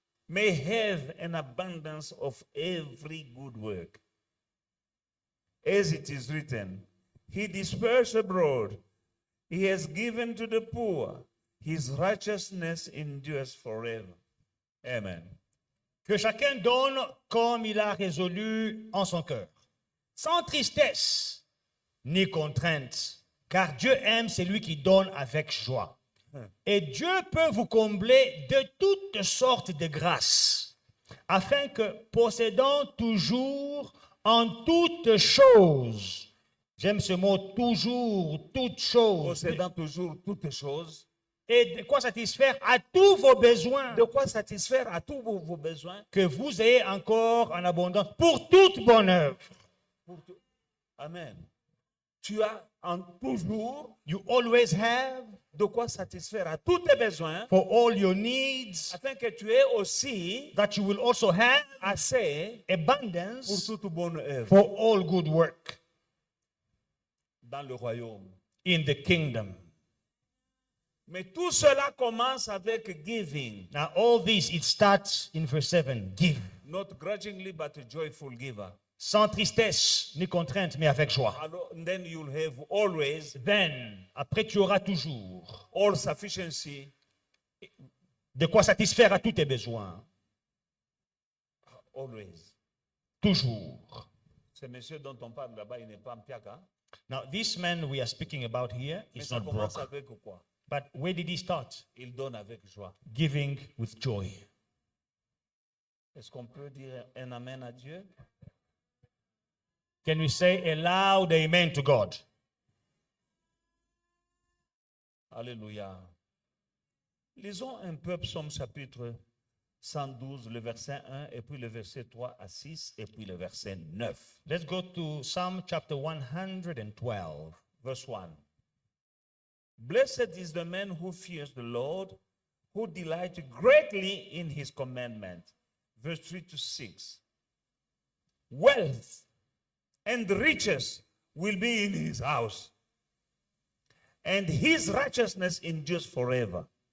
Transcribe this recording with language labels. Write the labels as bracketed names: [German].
[English] may have an abundance of every good work. As it is written, he dispersed abroad, he has given to the poor, his righteousness endures forever. Amen. [French] Que chacun donne comme il a résolu en son cœur, sans tristesse ni contrainte, car Dieu aime celui qui donne avec joie. Et Dieu peut vous combler de toutes sortes de grâces, afin que, possédant toujours en toutes choses, j'aime ce mot toujours, toutes choses, Possédant toujours toutes choses, et de quoi satisfaire à tous vos besoins, de quoi satisfaire à tous vos besoins. que vous ayez encore en abondance pour toute bonne œuvre. Amen. Tu as en toujours [English] You always have [French] de quoi satisfaire à tous tes besoins, [English] for all your needs, [French] afin que tu aies aussi [English] that you will also have [French] assez pour [English] abundance [French] toute bonne œuvre [English] for all good work [French] dans le royaume. [English] in the kingdom. [French] Mais tout cela commence avec giving, [English] Now, all this, it starts in verse 7. Give. not grudgingly but a joyful giver. [French] Sans tristesse ni contrainte, mais avec joie. [English] Alors, then you'll have always [French] Then, après, tu auras toujours [English] all sufficiency, [French] de quoi satisfaire à tous tes besoins. [English] always. [French] Toujours. Ce monsieur dont on parle là-bas, il n'est pas en piaka, [English] Now, this man we are speaking about here [French] mais [English] is [French] ça [English] not [French] commence [English] broke. [French] avec quoi? [English] But where did he start? [French] Il donne avec joie. [English] Giving with joy. [French] Est-ce qu'on peut dire un amen à Dieu? [English] Can we say a loud amen to God? Alléluia. [French] Lisons un peu Psaume chapitre 112, le verset 1, et puis le verset 3 à 6, et puis le verset 9. [English] Let's go to Psalm chapter 112. Verse 1. Blessed is the man who fears the Lord, who delights greatly in his commandment. Verse 3 to 6. Wealth and riches will be in his house, and his righteousness endures forever.